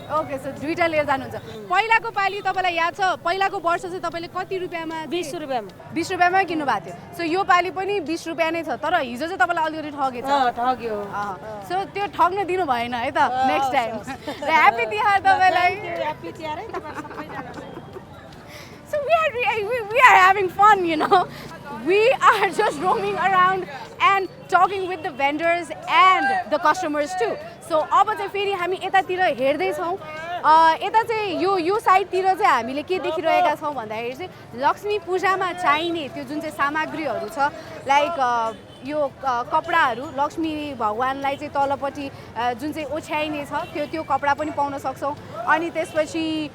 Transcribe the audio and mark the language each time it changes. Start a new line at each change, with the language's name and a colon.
Nepali: Okay so दुईटा लिएर जानुहुन्छ पहिलाको पालि तपाईँलाई याद छ पहिलाको वर्ष चाहिँ तपाईँले कति रुपियाँमा 20 रुपैयाँमा 20 रुपियाँमै किन्नु भएको थियो सो यो पालि पनि 20 रुपियाँ नै छ तर हिजो चाहिँ तपाईँलाई अलिकति ठगेछ ठग्यो सो त्यो ठग्न दिनु भएन है त नेक्स्ट टाइम र ह्याप्पी तिहार तपाईँलाई ह्याप्पी तिहार है तपाईँ सबैजना
English: So we are having fun, you know. We are just roaming around and talking with the vendors and the customers too.
Nepali: So अब चाहिँ फेरि हामी यतातिर हेर्दै छौँ यता चाहिँ यो साइडतिर चाहिँ हामीले के देखिरहेका छौँ भन्दाखेरि चाहिँ लक्ष्मी पूजामा चाहिने त्यो जुन चाहिँ सामग्रीहरू छ लाइक यो कपडाहरू लक्ष्मी भगवानलाई चाहिँ तलपट्टि जुन चाहिँ ओछ्याइने छ त्यो कपडा पनि पाउन सक्छौँ अनि त्यसपछि